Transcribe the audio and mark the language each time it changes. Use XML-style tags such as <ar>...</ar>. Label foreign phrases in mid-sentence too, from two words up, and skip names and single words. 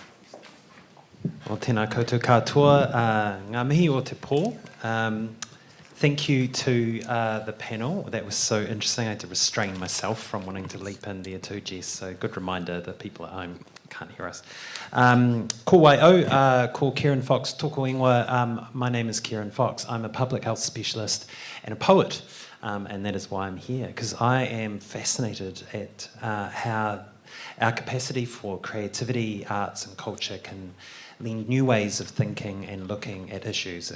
<mi>O tēnā koutou katoa, ngā mihi o te pō.</mi> <en>Thank you to the panel. That was so interesting. I had to restrain myself from wanting to leap in there too, Jess. So good reminder that people at home can't hear us.</en> <mi>Ko waio, ko Ciaran Fox, tōko ingoa.</mi> <en>My name is Ciaran Fox. I'm a public health specialist and a poet, and that is why I'm here, because I am fascinated at how our capacity for creativity, arts and culture can lead new ways of thinking and looking at issues.</en>